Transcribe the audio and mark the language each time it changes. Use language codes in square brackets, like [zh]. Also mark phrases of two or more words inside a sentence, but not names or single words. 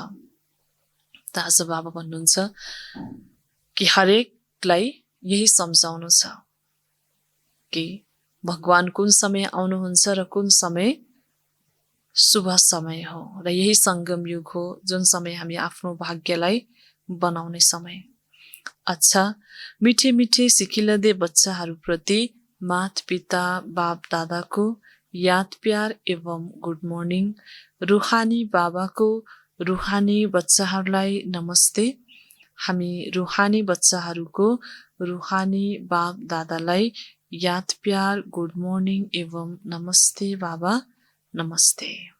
[ne] त आज बाबा भन्नुहुन्छ कि हरेकलाई यही सम्झाउनु छ कि भगवान कुन समय आउनुहुन्छ र कुन समय शुभ समय हो र यही सङ्गम युग हो जुन समय हामी आफ्नो भाग्यलाई बनाउने समय। अच्छा, [hi] मिठे मिठे सिकिलदे [ne] बच्चाहरूप्रति मात पिता बाप दादाको याद प्यार एवं [en] good morning. [ne] रुहानी बाबाको रुहानी बच्चाहरूलाई नमस्ते। हामी रुहानी बच्चाहरूको रुहानी बाप दादालाई याद प्यार [en] good morning [ne] एवं नमस्ते बाबा, नमस्ते।